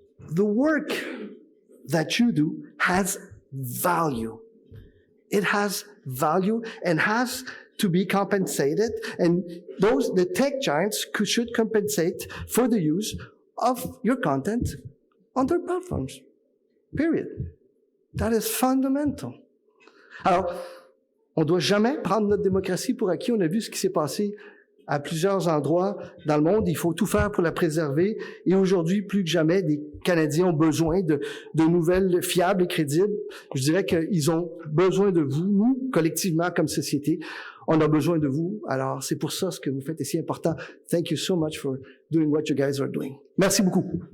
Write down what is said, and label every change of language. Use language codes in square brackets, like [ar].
[en] The work that you do has value. It has value and has to be compensated. And the tech giants should compensate for the use of your content on their platforms. Period. That is fundamental. [fr] Alors, on ne doit jamais prendre notre démocratie pour acquis. On a vu ce qui s'est passé à plusieurs endroits dans le monde. Il faut tout faire pour la préserver. Et aujourd'hui, plus que jamais, les Canadiens ont besoin de nouvelles fiables et crédibles. Je dirais qu'ils ont besoin de vous, nous, collectivement, comme société. On a besoin de vous. Alors, c'est pour ça ce que vous faites est si important. [en] Thank you so much for doing what you guys are doing. [fr] Merci beaucoup.